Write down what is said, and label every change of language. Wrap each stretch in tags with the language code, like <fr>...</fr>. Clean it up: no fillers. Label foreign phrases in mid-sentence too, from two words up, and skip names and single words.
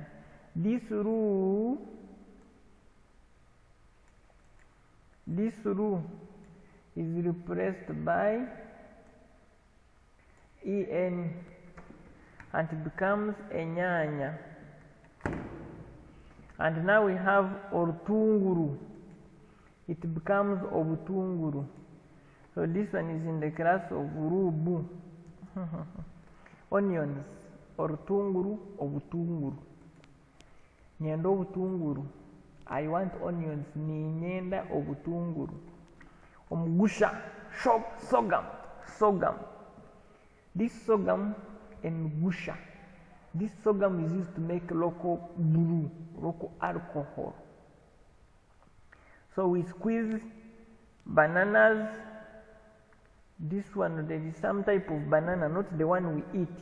<en>This ru is replaced by en and it becomes a nyanya. And now we have ortunguru. It becomes obutunguru. So this one is in the class of rubu.</en> <nyn>Onions, ortunguru, obutunguru. Nyenda obutunguru.</nyn> <en>I want onions.</en> <nyn>Ni nyenda obutunguru. Omugusha,</nyn> <en>sorghum. This sorghum and gusha. This sorghum is used to make local brew, local alcohol. So we squeeze bananas. This one, there is some type of banana, not the one we eat.</en>